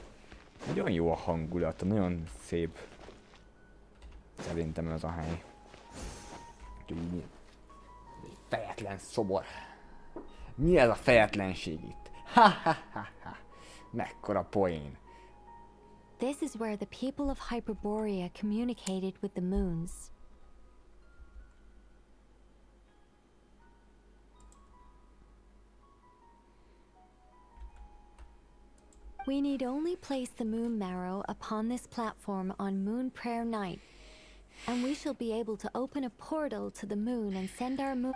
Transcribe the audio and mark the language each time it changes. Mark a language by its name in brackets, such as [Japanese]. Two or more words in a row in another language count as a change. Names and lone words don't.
[Hungarian] Nagyon jó a hangulata, nagyon szép. Szerintem ez a hely. Egy fejetlen szobor. Mi ez a fejetlenség itt? Ha ha ha ha. Mekkora poén. [English] This is where the people of Hyperborea communicated with the moons. We need only place the moon marrow upon this platform on Moon Prayer Night, and we shall be able to open a portal to the moon and send our moon.